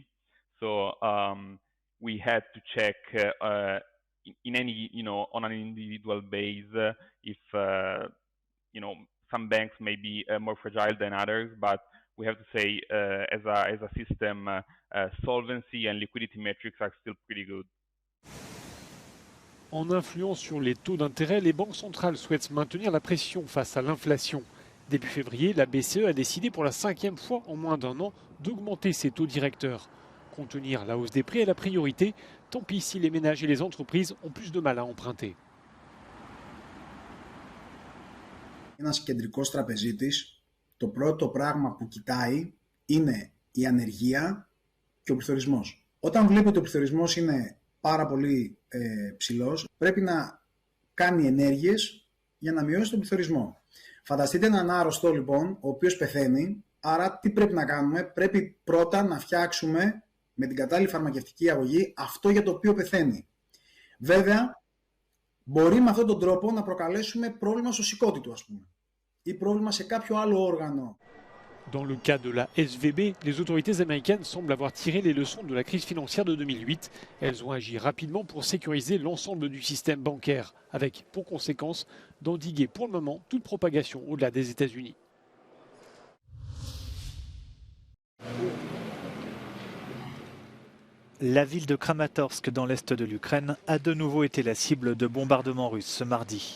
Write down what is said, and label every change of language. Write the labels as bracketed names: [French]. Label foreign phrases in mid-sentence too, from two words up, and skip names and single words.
[English] So we had to check in any, on an individual basis if some banks may be more fragile than others, but we have to say as a system, solvency and liquidity metrics are still pretty good. [French] En influant sur les taux d'intérêt, les banques centrales souhaitent maintenir la pression face à l'inflation. Début février, la BCE a décidé pour la 5e fois en moins d'un an d'augmenter ses taux directeurs. Contenir la hausse des prix est la priorité, tant pis si les ménages et les entreprises ont plus de mal à emprunter. [Greek] Ένας κεντρικός τραπεζίτης, το πρώτο πράγμα που κοιτάει είναι η ανεργία και ο πληθωρισμός. Όταν βλέπει ότι ο πληθωρισμός είναι πάρα πολύ ψηλός, πρέπει να κάνει ενέργειες για να μειώσει τον πληθωρισμό. Φανταστείτε έναν άρρωστο λοιπόν, ο οποίος πεθαίνει, άρα τι πρέπει να κάνουμε? Πρέπει πρώτα να φτιάξουμε με την κατάλληλη φαρμακευτική αγωγή αυτό για το οποίο πεθαίνει. Βέβαια, μπορεί με αυτόν τον τρόπο να προκαλέσουμε πρόβλημα στο σηκώτη του, ας πούμε, ή πρόβλημα σε κάποιο άλλο όργανο. [French] Dans le cas de la SVB, les autorités américaines semblent avoir tiré les leçons de la crise financière de 2008. Elles ont agi rapidement pour sécuriser l'ensemble du système bancaire, avec pour conséquence d'endiguer pour le moment toute propagation au-delà des États-Unis. La ville de Kramatorsk, dans l'est de l'Ukraine, a de nouveau été la cible de bombardements russes ce mardi.